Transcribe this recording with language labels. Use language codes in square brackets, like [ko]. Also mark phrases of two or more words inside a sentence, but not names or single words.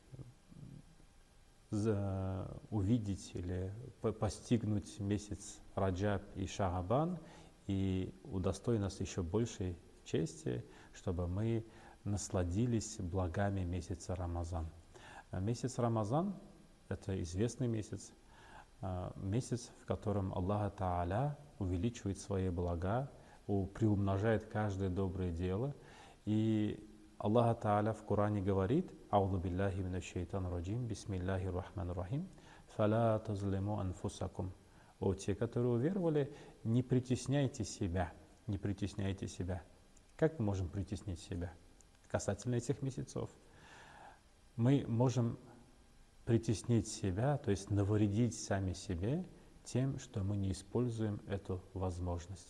[ru] увидеть или постигнуть месяц Раджаб и Шаабан, и удостой нас еще большей чести, чтобы мы насладились благами месяца Рамазан». Месяц Рамазан — это известный месяц, в котором Аллах Тааля увеличивает свои блага, приумножает каждое доброе дело. И Аллах Тааля в Коране говорит: [ar] «أعوذ بالله من الشيطان الرجيم، بسم الله الرحمن الرحيم، فلا تظلموا أنفسكم». О, те, которые уверовали, не притесняйте себя, не притесняйте себя. Как мы можем притеснить себя касательно этих месяцев? Мы можем притеснить себя, то есть навредить сами себе тем, что мы не используем эту возможность.